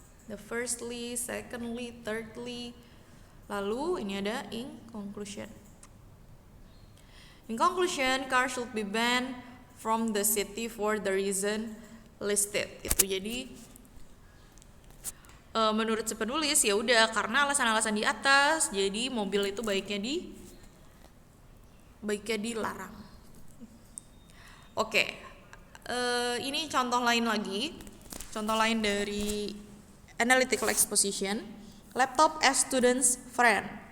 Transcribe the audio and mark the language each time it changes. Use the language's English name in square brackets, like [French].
[English] The firstly, secondly, thirdly. [Indonesian] Lalu ini ada [English] in conclusion. In conclusion, cars should be banned from the city for the reason listed. [Indonesian] Itu jadi menurut si penulis ya udah karena alasan-alasan di atas, jadi mobil itu baiknya dilarang. Oke, ini contoh lain lagi, contoh lain dari analytical exposition. [English] Laptop as student's friend.